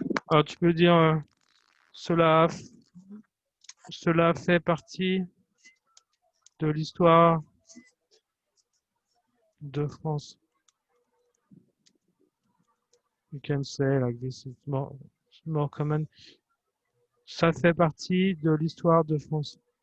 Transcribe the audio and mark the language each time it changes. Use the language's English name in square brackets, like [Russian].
[French] Alors tu peux dire cela fait partie de l'histoire de France. [English] You can say like this, it's more common. [French] Ça fait partie de l'histoire de France.